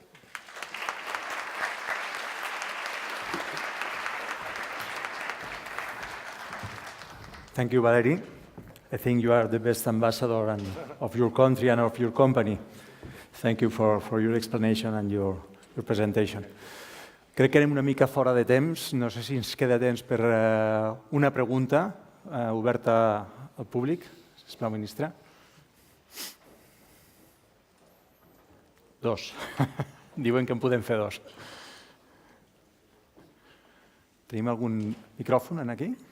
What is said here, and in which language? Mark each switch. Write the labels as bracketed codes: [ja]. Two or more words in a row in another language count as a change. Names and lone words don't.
[en] Thank you, Valeri. I think you are the best ambassador of your country and of your company. Thank you for your explanation and your presentation. [ca] Crec que anem una mica fora de temps. No sé si ens queda temps per una pregunta oberta al públic. Sisplau, ministre. Dos. Diuen que en podem fer dos. Tenim algun micròfon aquí?